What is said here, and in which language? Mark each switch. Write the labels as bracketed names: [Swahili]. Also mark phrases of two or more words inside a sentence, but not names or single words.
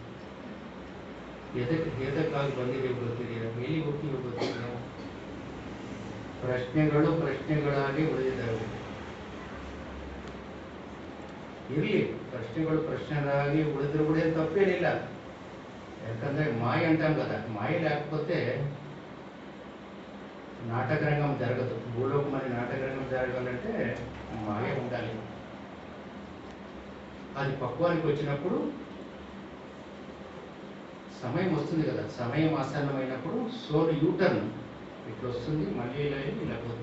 [Kannada] ಏತಕ್ಕಾಗಿ ಬಂದಿದೆಯೋ ಗೊತ್ತಿದೆಯಾ? ಎಲ್ಲಿ ಹೋಗ್ತೀವೋ ಗೊತ್ತಿದೆಯಾ? ಪ್ರಶ್ನೆಗಳಾಗಿ ಉಳಿದಿದ್ದಾವೆ. ಇರಲಿ, ಪ್ರಶ್ನೆಗಳಾಗಿ ಉಳಿದ್ರು ಕೂಡ ತಪ್ಪೇನಿಲ್ಲ. [Telugu] ಯಾಕಂದ್ರೆ మాయ అంటాం కదా, మాయ లేకపోతే నాటక రంగం జరగదు. భూలోకం అనే నాటక రంగం జరగాలంటే మాయ ఉండాలి. అది పక్వానికి వచ్చినప్పుడు సమయం వస్తుంది కదా, సమయం ఆసన్నమైనప్పుడు [English] soul U-turn [Telugu] ఇట్లా వస్తుంది, మళ్ళీ ఇలా పోతుంది.